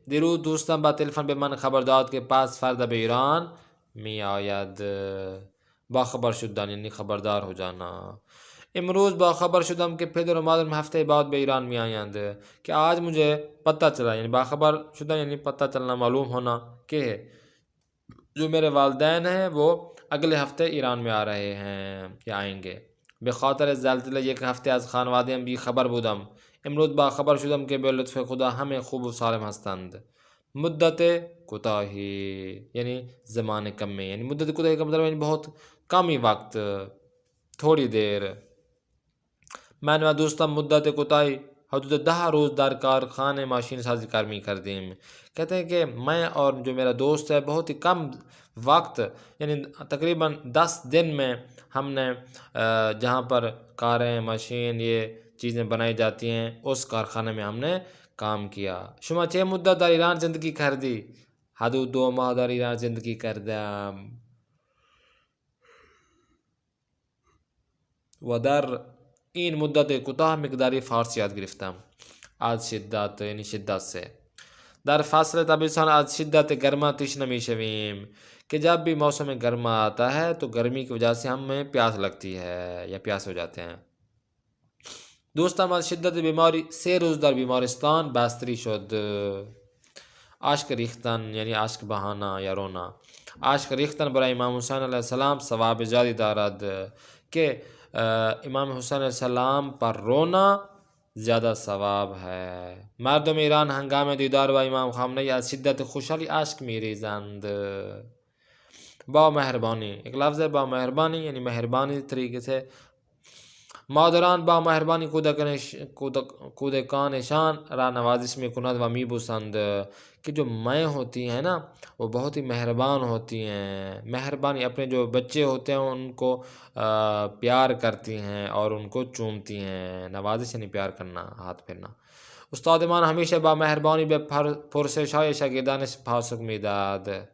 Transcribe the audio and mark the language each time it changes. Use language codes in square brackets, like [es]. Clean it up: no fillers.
[fa] دیروز دوستم با تلفن به من خبر داد که پس فردا به ایران می آید. [ur] باخبر شدن یعنی خبردار ہو جانا. [fa] امروز باخبر شدم کہ پدر و مادرم ہفتے بعد به ایران می آیند، [ur] کہ آج مجھے پتہ چلا، یعنی باخبر شدن یعنی پتہ چلنا، معلوم ہونا کہ جو میرے والدین ہیں وہ اگلے ہفتے ایران میں آ رہے ہیں یا آئیں گے. [fa] به خاطر زلزله یک هفته از خانواده‌ام بی خبر بودم. امروز باخبر شدم که به لطف خدا همه خوب و سالم هستند. [ur] مدت کوتاهی یعنی زمان کم میں، یعنی مدت کوتاهی کا مطلب یعنی بہت کم ہی وقت، تھوڑی دیر. [fa] من و دوستم مدت کوتاهی حدود 10 روز در کارخانه ماشین سازی کار می کردیم. [ur] کہتے ہیں کہ میں اور جو میرا دوست ہے بہت ہی کم وقت یعنی تقریباً 10 دن میں ہم نے جہاں پر کاریں ماشین یہ چیزیں بنائی جاتی ہیں اس کارخانے میں ہم نے کام کیا. [fa] شما چه مدت در ایران زندگی کردی؟ حدود 2 ماه در ایران زندگی کردم و در این مدت کوتاه مقداری فارسی یاد گرفتم. [ur] از شدت یعنی شدت سے. [fa] در فصل تابستان از شدت گرما تشنه میشویم، [ur] کہ جب بھی موسم گرما آتا ہے تو گرمی کی وجہ سے ہمیں پیاس لگتی ہے یا پیاس ہو جاتے ہیں. [fa] دوستم از شدت بیماری 3 روز در بیمارستان بستری شد. اشک ریختن یعنی اشک بهانا یا رونا. اشک ریختن برای امام حسین علیه السلام ثواب زیادی دارد، [ur] کہ امام حسین علیہ السلام پر رونا زیادہ ثواب ہے. [fa] مردم ایران ہنگام دیدار با امام خامنه‌ای از شدت خوشحالی اشک میریزند. [ur] با مهربانی، ایک لفظ ہے با مہربانی یعنی مہربانی طریقے سے. [fa] مادران با مهربانی کودکانشان را نوازش میکند و میبوسند، [ur] کہ جو مائیں ہوتی ہیں نا وہ بہت ہی مہربان ہوتی ہیں. مہربانی اپنے جو بچے ہوتے ہیں ان کو پیار کرتی ہیں اور ان کو چومتی ہیں. نوازش یعنی پیار کرنا، ہاتھ پھیرنا. [fa] استاد من همیشه با مهربانی به پرسش‌های شاگردانش پاسخ میداد.